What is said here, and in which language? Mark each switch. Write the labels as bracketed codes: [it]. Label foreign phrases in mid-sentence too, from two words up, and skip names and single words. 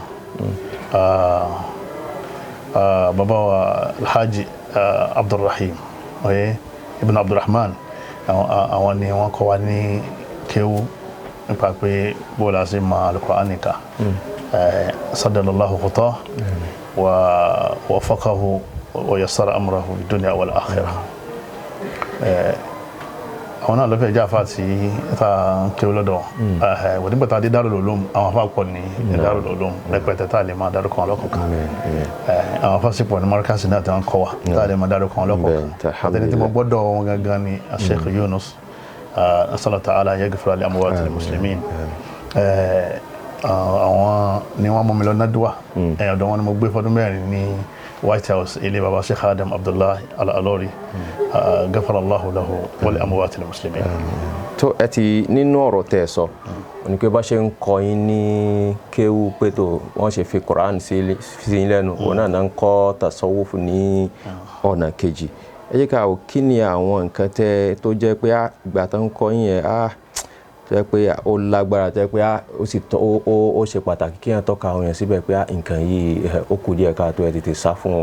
[yo] bàbá wa Alhaji Abdulrahim ibn Abdulrahman àwọn ni wọ́n kọ́ wa ní kéwú nípa pé bóòlá sí ma al-Qur'an ká [ar] سدد الله خطاه ووفقه ويسر أمره في الدنيا والآخرة [yo] àwọn náà lọ́fẹ̀ẹ́ jáfà tí ta kí ó lọ́dọ̀ wọ́n nígbàtà dé Darul Ulum àwọn afá pọ̀ ní Darul Ulum rẹpẹtẹ tá lè máa dárúkọ ọlọ́kọ̀ọ̀kan àwọn afá sì pọ̀ ní markasi náà tí wọ́n kọ́ wa tá lè máa dárúkọ ọlọ́kọ̀ọ̀kan àtẹni tí mo gbọ́dọ̀ wọn gangan ni Sheikh Yunus [ar] أسأل تعالى يغفر لأموات المسلمين [yo] àwọn ni wọ́n mú mi lọ Nadwa ọ̀dọ̀ wọn ni mo gbé fọdún mẹ́rin ní White House ilé baba Sheikh Adam Abdullahi Al-Alori [ar] غفر الله له ولأموات المسلمين. [yo] tó ẹ ti nínú ọ̀rọ̀ tẹ́ sọ ní pé bá ṣe ń kọ́ yín ní kéwú pé tó wọ́n ṣe fi Quran sí lẹ́nu wọn náà ń kọ́ tasawuf ní ọ̀nà kejì ẹ jẹ́ ká wò kí ni àwọn nǹkan tó jẹ́ pé ìgbà tó ń kọ́ yín yẹn tó jẹ́ pé ó lágbára tó jẹ́ pé ó ṣe pàtàkì kí wọ́n tọ́ka àwọn yẹn síbẹ̀ pé nǹkan yìí ó kù díẹ̀ káàtó ẹ tètè sá fún wọn.